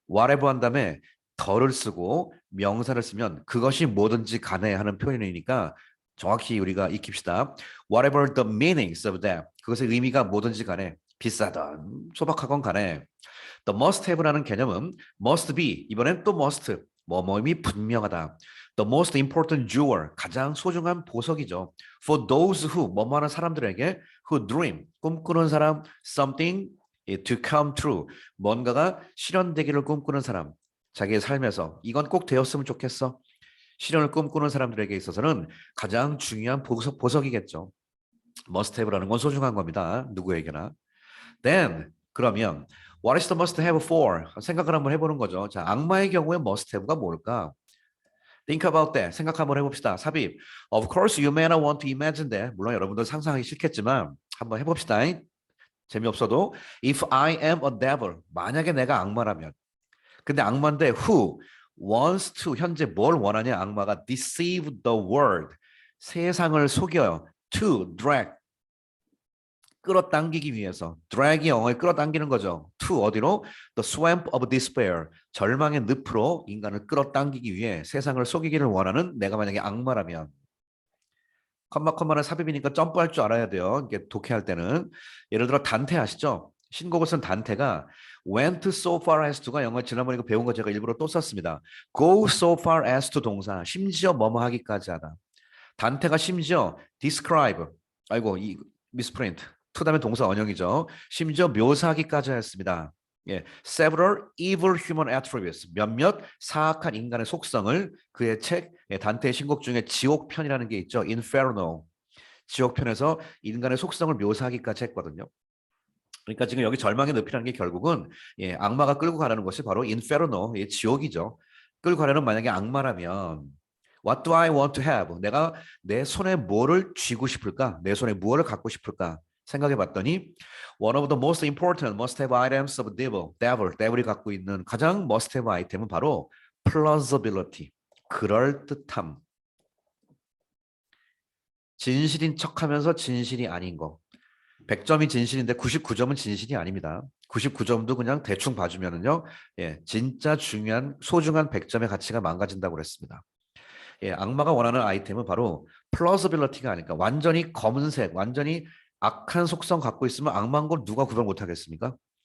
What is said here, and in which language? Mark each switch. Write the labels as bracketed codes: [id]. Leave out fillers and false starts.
[ko] Whatever 한 다음에 덜을 쓰고 명사를 쓰면 그것이 뭐든지 간에 하는 표현이니까 정확히 우리가 익힙시다. [en] Whatever the meanings of that [ko] 그것의 의미가 뭐든지 간에 비싸던 소박하건 간에 The must have라는 개념은 must be 이번엔 또 must 뭐뭐임이 분명하다. [en] The most important jewel [ko] 가장 소중한 보석이죠. [en] For those who [ko] 뭐뭐하는 사람들에게 [en] who dream [ko] 꿈꾸는 사람 [en] something to come true [ko] 뭔가가 실현되기를 꿈꾸는 사람 자기의 삶에서 이건 꼭 되었으면 좋겠어. 실현을 꿈꾸는 사람들에게 있어서는 가장 중요한 보석이겠죠. must have라는 건 소중한 겁니다. 누구에게나. [en] Then [ko] 그러면 [en] what is the must have for? [ko] 생각을 한번 해보는 거죠. 자, 악마의 경우에 must have가 뭘까? [en] Think about that. [ko] 생각 한번 해봅시다. 삽입. [en] Of course, you may not want to imagine that. [ko] 물론 여러분들 상상하기 싫겠지만 한번 해봅시다. 재미없어도 [en] If I am a devil. [ko] 만약에 내가 악마라면. 근데 악마인데 [en] who wants to [ko] 현재 뭘 원하냐? 악마가 [en] deceive the world. [ko] 세상을 속여요. [en] To drag [ko] 끌어당기기 위해서 drag이 영어에 끌어당기는 거죠. [en] to [ko] 어디로? [en] The swamp of despair. [ko] 절망의 늪으로 인간을 끌어당기기 위해 세상을 속이기를 원하는 내가 만약에 악마라면 컴마는 삽입이니까 점프할 줄 알아야 돼요. 이게 독해할 때는 예를 들어 단테 아시죠? 신곡을 쓴 단테가 [en] went so far as to [ko] 가 영어 지난번에 배운 거 제가 일부러 또 썼습니다. [en] go so far as to [ko] 동사 심지어 뭐뭐 하기까지 하다. 단테가 심지어 describe 아이고 이 미스프린트 to 다음에 동사 원형이죠. 심지어 묘사하기까지 했습니다. 예, [en] several evil human attributes, [ko] 몇몇 사악한 인간의 속성을 그의 책 단테의 신곡 중에 지옥편이라는 게 있죠. [en] Inferno. [ko] 지옥편에서 인간의 속성을 묘사하기까지 했거든요. 그러니까 지금 여기 절망의 늪이라는 게 결국은 악마가 끌고 가려는 것이 바로 인페르노, 지옥이죠. 끌고 가려는 만약에 악마라면 [en] What do I want to have? [ko] 내가 내 손에 뭐를 쥐고 싶을까? 내 손에 무엇을 갖고 싶을까? 생각해 봤더니 [en] One of the most important must-have items of devil [ko] 이 갖고 있는 가장 must-have 아이템은 바로 plausibility, 그럴듯함. 진실인 척하면서 진실이 아닌 거. 100점이 진실인데 99점은 진실이 아닙니다. 99점도 그냥 대충 봐주면은요, 진짜 중요한 소중한 100점의 가치가 망가진다고 그랬습니다. 악마가 원하는 아이템은 바로 플러스빌리티가 아닐까. 완전히 검은색, 완전히 악한 속성 갖고 있으면 악마인 걸 누가 구별 못하겠습니까?